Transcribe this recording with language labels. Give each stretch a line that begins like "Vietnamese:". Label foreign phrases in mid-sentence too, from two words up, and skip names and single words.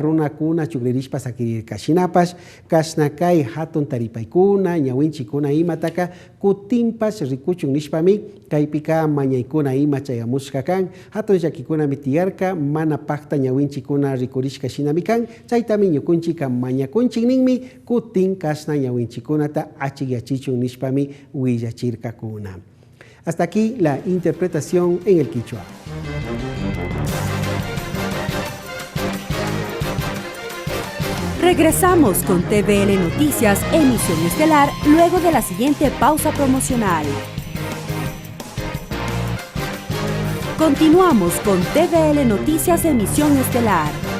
Quechua: runakuna chuklirishpa sakirirka shinapash kashna kay hatun taripaykuna ñawinchikuna imataka kutinpash rikuchun nishpami kaypika mañaykuna ima chayamushka kan hatun llakikuna tiyarka mana pakta ñawinchikuna rikurishka shinami kan chaytami ñukunchika mañakunchikninmi kutin kashna ñawinchikunata achiyachichun nishpami willachirkakuna.
Spanish: Hasta aquí la interpretación en el quichua. Regresamos con TVL Noticias, emisión estelar, luego de la siguiente pausa promocional. Continuamos con TVL Noticias, emisión estelar.